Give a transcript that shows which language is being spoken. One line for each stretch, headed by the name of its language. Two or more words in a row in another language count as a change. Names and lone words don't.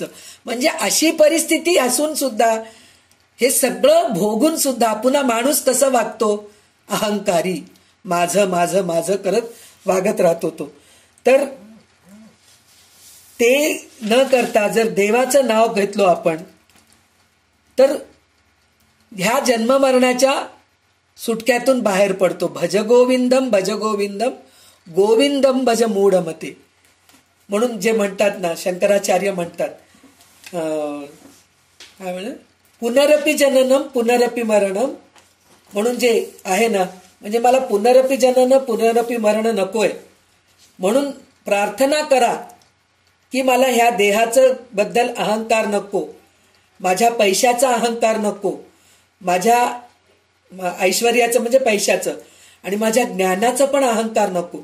Marathi: म्हणजे अशी परिस्थिती असून सुद्धा, हे सगळं भोगून सुद्धा पुन्हा माणूस कसं वागतो, अहंकारी, माझं माझं माझं करत वागत राहतो तो. तर ते न करता जर देवाचं नाव घेतलो आपण तर ह्या जन्ममरणाच्या सुटक्यातून बाहेर पडतो.
Sanskrit: भज गोविंदम भज गोविंदम गोविंदम भज मूढमते
Marathi: म्हणून जे म्हणतात ना, शंकराचार्य म्हणतात, काय म्हणे,
Sanskrit: पुनरपि जननम पुनरपि मरणम
Marathi: म्हणून जे आहे ना, म्हणजे मला
Sanskrit: पुनरपि जनन पुनरपि मरण
Marathi: नकोय. म्हणून प्रार्थना करा की मला ह्या देहाचं बद्दल अहंकार नको, माझ्या पैशाचा अहंकार नको, माझ्या ऐश्वर्याचं म्हणजे पैशाचं आणि माझ्या ज्ञानाचं पण अहंकार नको.